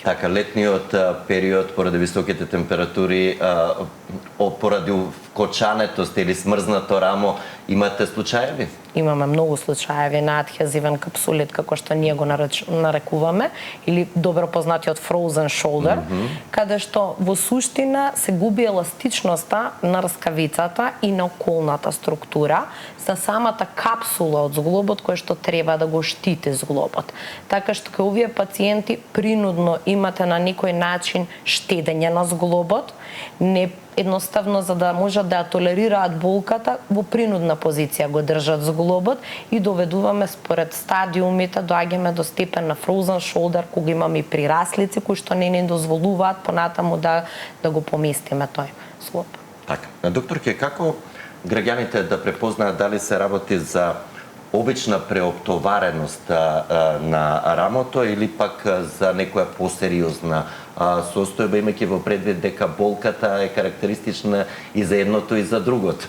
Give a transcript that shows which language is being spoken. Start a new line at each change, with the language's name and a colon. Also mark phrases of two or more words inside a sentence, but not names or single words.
Macedonian: Така, летниот период, поради високите температури, поради вкочането или смрзнато рамо, имате случаеви? Имаме многу случаеви на адхезивен капсулит, како што ние го нарекуваме, или добро познатиот
English: frozen shoulder,
Macedonian: каде што во суштина се губи еластичноста на рскавицата и на околната структура за самата капсула од зглобот која што треба да го штити зглобот. Така што кај овие пациенти принудно имате на некој начин штедење на зглобот, не едноставно за да можат да ја толерираат болката, во принудна позиција го држат зглобот и доведуваме според стадиумите, доаѓаме до степен на
English: frozen shoulder,
Macedonian: кога имаме и прираслици кои што не ни дозволуваат понатаму да го поместиме тој зглоб. Така. Докторке, како граѓаните да препознаат дали се работи за обична преоптовареност на рамото или пак за некоја посериозна состојба, имајќи во предвид дека болката е карактеристична и за едното и за другото?